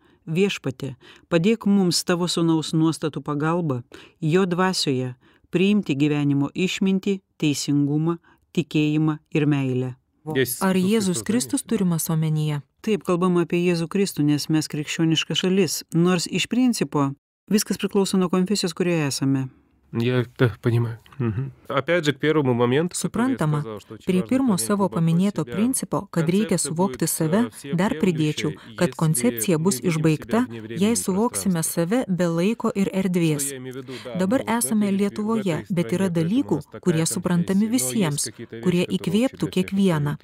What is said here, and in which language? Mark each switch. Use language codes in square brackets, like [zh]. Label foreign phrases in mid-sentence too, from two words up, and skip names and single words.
[lt] Viešpatie, padėk mums tavo sūnaus nuostatų pagalba, jo dvasioje, priimti gyvenimo išmintį, teisingumą, tikėjimą ir meilę. Ar Jėzus Kristus turimas omenyje? Taip, kalbama apie Jėzų Kristų, nes mes krikščioniška šalis, nors iš principo viskas priklauso nuo konfesijos, kurioje esame. [ru] Я понимаю. Опять же, к первому моменту... [lt] Suprantama, prie pirmo savo paminėto principo, kad reikia suvokti save, dar pridėčiau, kad koncepcija bus išbaigta, jei suvoksime save be laiko ir erdvės. Dabar esame Lietuvoje, bet yra dalykų, kurie suprantami visiems, kurie įkvėptų kiekvieną.